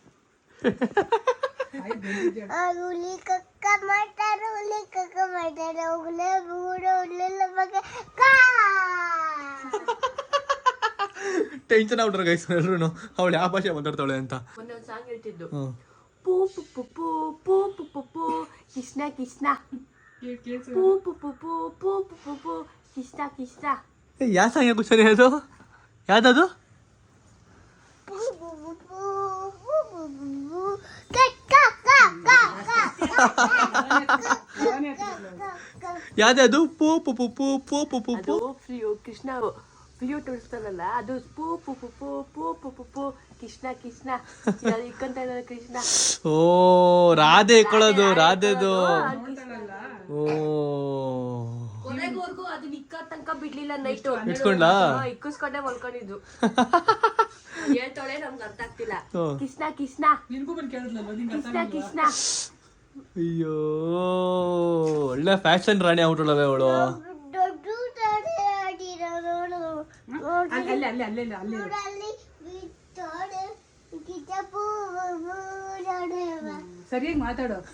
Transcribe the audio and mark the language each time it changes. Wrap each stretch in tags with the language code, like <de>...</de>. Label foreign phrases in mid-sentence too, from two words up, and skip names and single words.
<kn>ಟೆನ್ಷನ್ ಆಗ್ಬಿಟ್ರು ಗೈಸ್ ಎಲ್ರು, ಅವಳು ಯಾವ ಭಾಷೆ ಮಾತಾಡ್ತಾಳೆ ಅಂತ. ಮೊನ್ನೆ ಒಂದು ಸಾಂಗ್ ಹೇಳ್ತಿದ್ದು, ಪೂ ಪು ಪು ಪೂ ಪೂ ಪು ಪು ಪೂ ಕೃಷ್ಣ ಕೃಷ್ಣ, ಪೂ ಪು ಪು ಪೂ ಪೂ ಪು ಪು ಪೂ ಕೃಷ್ಣ ಕೃಷ್ಣ. ಯಾವ ಸಾಂಗ್ ಯಾಕೆ ಸರಿ ಅದು? ಯಾವ್ದದು? ಯಾವ್ದು? ಪೂ ಪು ಪು ಪೂ ಪೂ ಪು ಪು ಪೂ. ಕೃಷ್ಣ ವಿಡಿಯೋ ತೋರಿಸ್ತಾನಲ್ಲ, ಅದು ಪೂ ಪು ಪು ಪೂ ಪೂ ಪು ಪು ಪೂ ಕೃಷ್ಣ ಕೃಷ್ಣ ಇಕ್ಕಂತ ಇದ್ದಾನೆ ಕೃಷ್ಣ. ಓ, ರಾಧೆ ಇಕ್ಕೊಳ್ಳೋದು, ರಾಧೆದು. ಓ, ಕೊನೆಗೋರ್ಗು ಅದು ನಿಕ್ಕ ತನಕ ಬಿಡ್ಲಿಲ್ಲ. ನೈಟು ಇಟ್ಕೊಂಡ್ಲಾ? ಇಕ್ಕಿಸ್ಕೊಂಡೆ ಮಲ್ಕೊಂಡಿದ್ದು. ಹೇಳ್ತಾಳೆ ನಮ್ಗೆ ಅರ್ಥ ಆಗ್ತಿಲ್ಲ. ಕೃಷ್ಣ ಕೃಷ್ಣ ಕೃಷ್ಣ ಕೃಷ್ಣ. ಅಯ್ಯೋ, ಒಳ್ಳೆ ಫ್ಯಾಷನ್ ರಾಣಿ ಆಗ್ಬಿಟ್ಟಳವೆ ಅವಳು. ಸರಿಯಾಗಿ ಮಾತಾಡು.</kn>